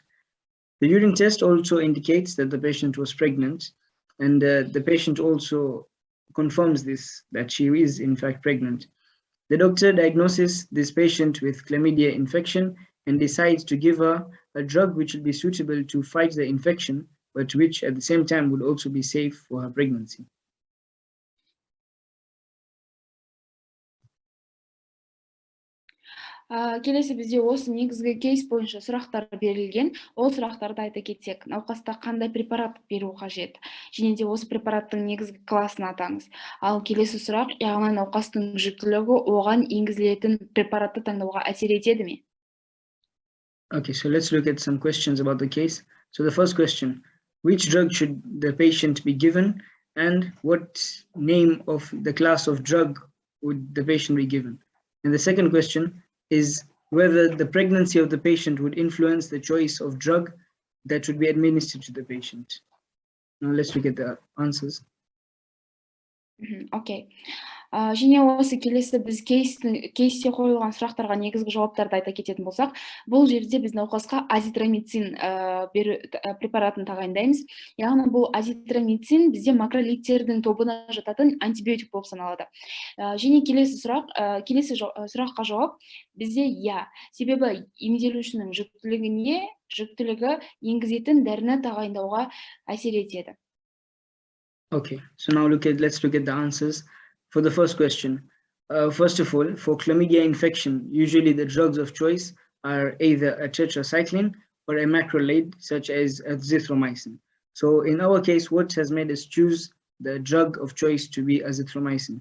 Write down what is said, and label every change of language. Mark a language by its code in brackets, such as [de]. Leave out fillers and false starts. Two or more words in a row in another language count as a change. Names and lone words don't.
[en] The urine test also indicates that the patient was pregnant, and the patient also confirms this, that she is in fact pregnant. The doctor diagnoses this patient with chlamydia infection and decides to give her a drug which would be suitable to fight the infection, but which at the same time would also be safe for her pregnancy. [kk] Келесі бізде осы негізгі кейс бойынша сұрақтар берілген. Ол сұрақтарды айта кетсек, науқаста қандай препарат беру қажет? Және де осы препараттың негізгі класын атаңыз. Ал келесі сұрақ, яғни науқастың жүктілігі оған енгізілетін препаратты таңдауға әсер етеді ме? [en] Okay, so let's look at some questions about the case. So the first question, which drug should the patient be given and what name of the class of drug would the patient be given? And the second question is whether the pregnancy of the patient would influence the choice of drug that would be administered to the patient. Now let's look at the answers. Okay. [kk] Және осы келесі біз кейсте қойылған сұрақтарға негізгі жауаптарды айта кететін болсақ, бұл жерде біз науқасқа азитромицин препаратын тағайындаймыз. Яғни бұл азитромицин бізде макролидтердің тобына жататын антибиотик болып саналады. Және келесі сұраққа жауап бізде я. Себебі емделушінің жүктілігі енгізетін дәріні тағайындауға әсер етеді. [en] Okay, so now let's look at the answers. For the first question, first of all, for chlamydia infection, usually the drugs of choice are either a tetracycline or a macrolide, such as Azithromycin. So in our case, what has made us choose the drug of choice to be Azithromycin?